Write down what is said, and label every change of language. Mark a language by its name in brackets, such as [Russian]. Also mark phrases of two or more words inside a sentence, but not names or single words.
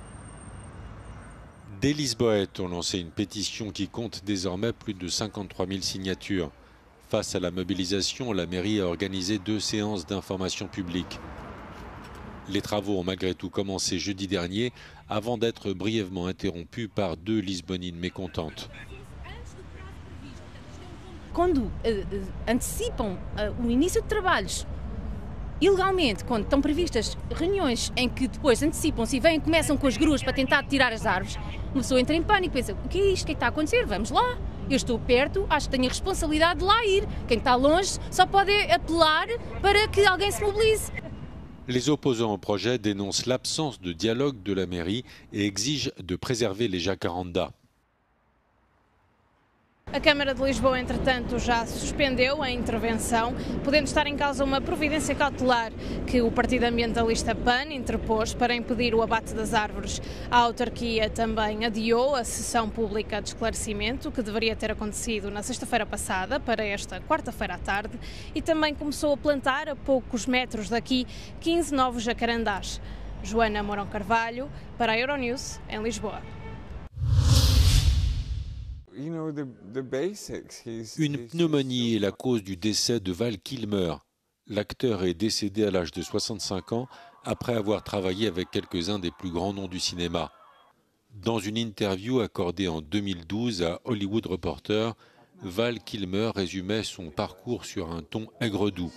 [French] Des Lisboètes ont lancé une pétition qui compte désormais plus de 53 000 signatures. Face à la mobilisation, la mairie a organisé 2 séances d'information publique. Les travaux ont malgré tout commencé jeudi dernier avant d'être brièvement interrompus par 2 lisbonines mécontentes. [Portuguese] Quando antecipam o início de trabalhos ilegalmente, quando estão previstas reuniões em que depois antecipam-se e começam com as gruas para tentar tirar as árvores, uma pessoa entra em pânico, pensa, o que é isto? O que é que está a acontecer? Vamos lá. Eu estou perto, acho que tenho a responsabilidade de lá ir. Quem está longe só pode apelar para que alguém se mobilize. [French] Les opposants au projet dénoncent l'absence de dialogue de la mairie et exigent de préserver les jacarandas. [Portuguese] A Câmara de Lisboa, entretanto, já suspendeu a intervenção, podendo estar em causa uma providência cautelar que o partido ambientalista PAN interpôs para impedir o abate das árvores. A autarquia também adiou a sessão pública de esclarecimento, que deveria ter acontecido na sexta-feira passada, para esta quarta-feira à tarde, e também começou a plantar, a poucos metros daqui, 15 novos jacarandás. Joana Mourão Carvalho, para a Euronews, em Lisboa. [French] Une pneumonie est la cause du décès de Val Kilmer. L'acteur est décédé à l'âge de 65 ans après avoir travaillé avec quelques-uns des plus grands noms du cinéma. Dans une interview accordée en 2012 à Hollywood Reporter, Val Kilmer résumait son parcours sur un ton aigre-doux.